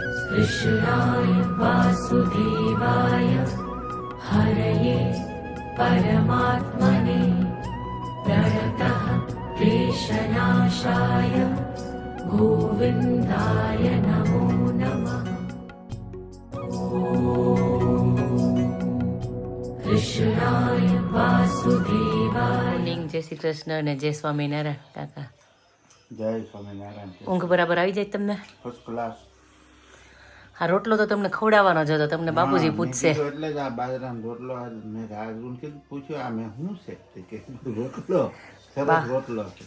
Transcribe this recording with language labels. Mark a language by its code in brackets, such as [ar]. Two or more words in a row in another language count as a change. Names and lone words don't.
[sa] कृष्णाय वासुदेवाय हरये परमात्मने प्रणतः क्लेशनाशाय गोविन्दाय नमो नमः। कृष्णाय वासुदेवाय। [gu] જય શ્રી કૃષ્ણ અને જય સ્વામિનારાયણ કાકા. જય સ્વામિનારાયણ. ઊંઘ બરાબર આવી જાય તમને? [en] First class. [gu] હા, રોટલો તો તમને ખવડાવવાનો જ હતો, તમને બાપુજી પૂછશે. એટલે જ આ બાજરાનો રોટલો મેં રાજુને કીધું, પૂછ્યું આ મેં શું છે તે કે રોટલો સરસ રોટલો છે.